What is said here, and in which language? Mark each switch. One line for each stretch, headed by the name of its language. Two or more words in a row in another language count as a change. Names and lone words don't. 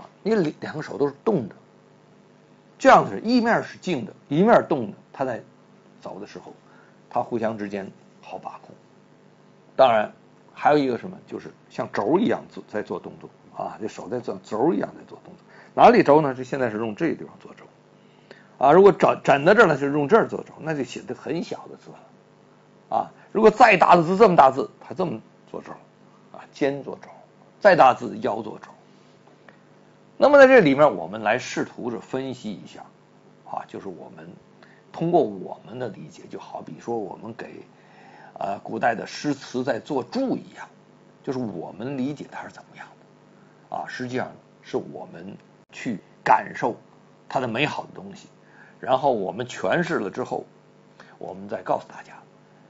Chinese: 因為兩個手都是動的，這樣是一面是靜的，一面動的，他在走的時候，他互相之間好把控。當然還有一個什麼，就是像軸一樣在做動作啊，這手在做軸一樣在做動作。哪裡軸呢？是現在是用這個地方做軸。啊，如果枕在這兒呢，是用這兒做軸，那就寫的很小的字了。啊，如果再大的字，這麼大字，它這麼做軸，啊，肩做軸，再大字腰做軸。那麼在這裡面，我們來試圖着分析一下，啊，就是我們通過我們的理解，就好比說我們給古代的詩詞在做注一樣，就是我們理解它是怎麼樣的，啊，實際上是我們去感受它的美好的東西。然後我們詮釋了之後，我們再告訴大家，